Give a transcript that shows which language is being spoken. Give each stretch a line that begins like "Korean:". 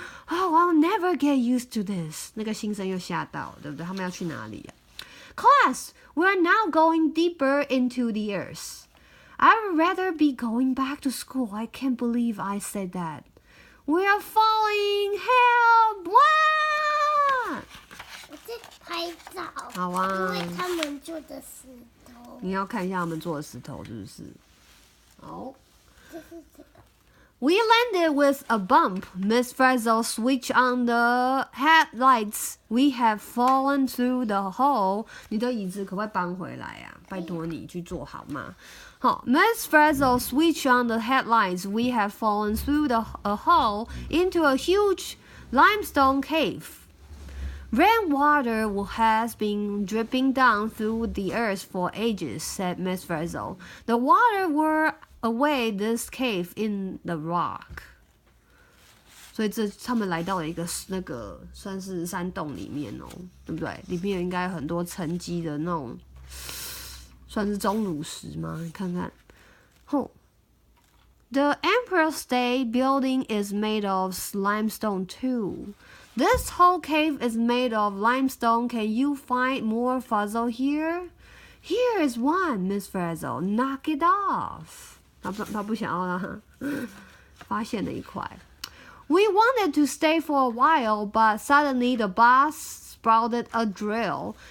English: Oh, I'll never get used to this.
Chinese: 那个新生又吓到，对不对？他们要去哪里啊？
English: Class, we're now going deeper into the earth. I'd rather be going back to school. I can't believe I said that. We are falling. Help! 哇！
Chinese: 我在拍照。好啊。因为他们做的石头。你要看一下他们做的石头是不是？好。这是这个。
English: We landed with a bump. Miss Frizzle switched on the headlights. We have fallen through the hole.
Chinese: 你的椅子可不可以搬回来啊？拜托你去做好吗？好 ，
English: Miss Frizzle switched on the headlights. We have fallen through a hole into a huge limestone cave. Rainwater has been dripping down through the earth for ages, said Miss Frizzle. The water were away this cave in the rock.
Chinese: 所以他们来到了一个那个算是山洞里面哦，对不对？里面应该有很多沉积的那种，算是钟乳石吗？你看看，
English: The Empire State Building is made of limestone too. This whole cave is made of limestone. Can you find more fossil here? Here is one, Miss Frizzle. Knock it off.
Chinese: 他不想要让他发现了一块。
English: We wanted to stay for a while, but suddenly the boss sprouted a drill.